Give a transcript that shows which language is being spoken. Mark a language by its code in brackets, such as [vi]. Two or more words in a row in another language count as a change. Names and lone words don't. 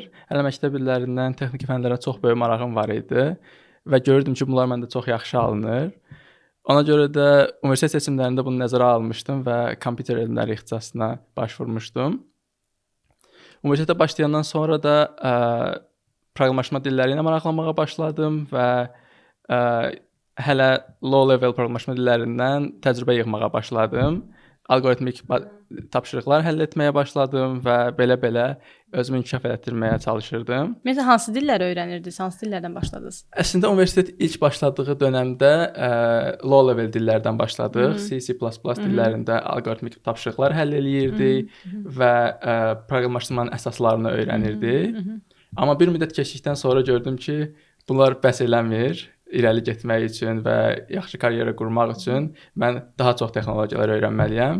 [az] Hələ məktəb illərindən texniki fənlərə çox böyük marağım var idi və gördüm ki, bunlar məndə çox yaxşı alınır. Ona görə də universitet seçimlərində bunu nəzərə almışdım və kompüter elmləri ixtisasına başvurmuşdum. Universitetə başlayandan sonra da proqramlaşma dilləri ilə maraqlanmağa başladım və hələ [en] low level [az] proqramlaşma dillərindən təcrübə yığmağa başladım. Alqoritmik tapşırıqlar həll etməyə başladım və belə-belə özümü inkişaf etdirməyə çalışırdım. Məsələn, hansı dilləri öyrənirdiniz? Hansı dillərdən başladınız? Əslində universitet ilk başladığı dövrdə [en] low level [az] dillərdən başladıq. C++ dillərində alqoritmik tapşırıqlar həll eləyirdik və proqramlaşmanın əsaslarını öyrənirdik. Amma bir müddət keçdikdən sonra gördüm ki, bunlar bəs eləmir. İrəli getmək üçün və yaxşı karyera qurmaq üçün mən daha çox texnologiyalar öyrənməliyəm.